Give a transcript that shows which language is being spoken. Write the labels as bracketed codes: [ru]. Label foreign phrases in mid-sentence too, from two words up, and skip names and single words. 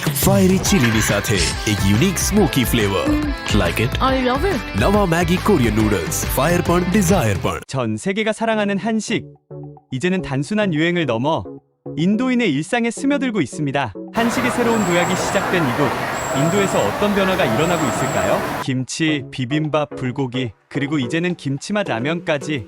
[gu] ફાયરી ચીલીની સાથે એક [en] unique smoky flavour. Like it? I love it. [gu] નવા મેગી [en] Korean noodles. [gu] ફાયર પણ ડિઝાયર પણ. [ko] 전 세계가 사랑하는 한식. 이제는 단순한 유행을 넘어 인도인의 일상에 스며들고 있습니다. 한식의 새로운 도약이 시작된 이곳. 인도에서 어떤 변화가 일어나고 있을까요? 김치, 비빔밥, 불고기, 그리고 이제는 김치맛 라면까지.